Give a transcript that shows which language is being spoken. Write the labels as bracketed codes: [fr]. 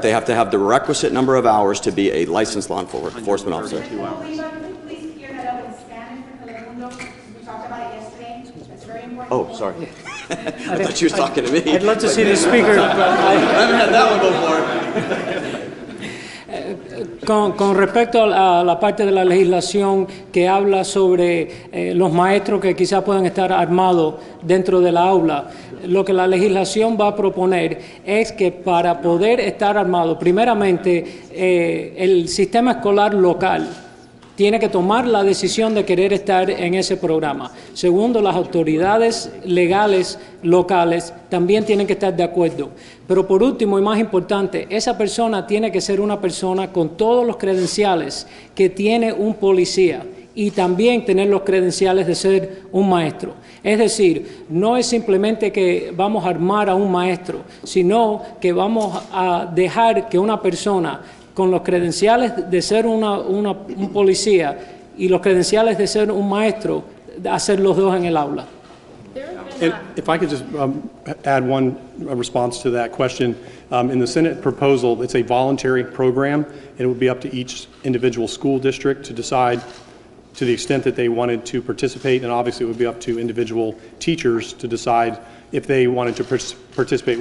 [en] They have to have the requisite number of hours to be a licensed law enforcement officer. Please clear that up in Spanish for Telemundo. We talked about it yesterday. That's very important. Oh, sorry. I thought you were talking to me. I'd love to see the speaker. I haven't had that one before. [es] Con respecto a la parte de la legislación que habla sobre los maestros que quizás puedan estar armados dentro de la aula, lo que la legislación va a proponer es que para poder estar armado, primeramente, el sistema escolar local tiene que tomar la decisión de querer estar en ese programa. Segundo, las autoridades legales locales también tienen que estar de acuerdo. Pero por último y más importante, esa persona tiene que ser una persona con todos los credenciales que tiene un policía y también tener los credenciales de ser un maestro. Es decir, no es simplemente que vamos a armar a un maestro, sino que vamos a dejar que una persona con los credenciales de ser un policía y los credenciales de ser un maestro, hacer los dos en el aula. [en] And if I could just add one response to that question. In the Senate proposal, it's a voluntary program, and it would be up to each individual school district to decide to the extent that they wanted to participate, and obviously it would be up to individual teachers to decide if they wanted to participate.